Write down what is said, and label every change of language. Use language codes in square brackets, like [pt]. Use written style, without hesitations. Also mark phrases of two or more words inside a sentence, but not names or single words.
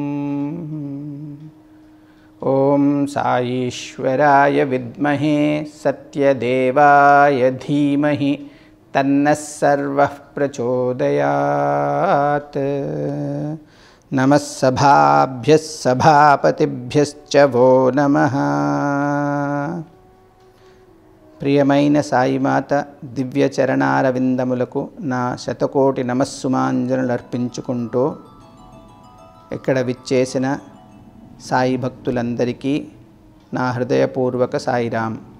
[sa] ॐ साईश्वराय विद्महे सत्यदेवाय धीमहि तन्नः सर्वः प्रचोदयात्। नमः सभाभ्यः सभापतिभ्यश्च वो नमः। [te] ప్రియమైన సాయిమాత దివ్య చరణారవిందములకు నా శతకోటి నమస్సుమాంజనులు అర్పించుకుంటూ ఇక్కడ విచ్చేసిన సాయి భక్తులందరికీ నా హృదయపూర్వక సాయిరాం.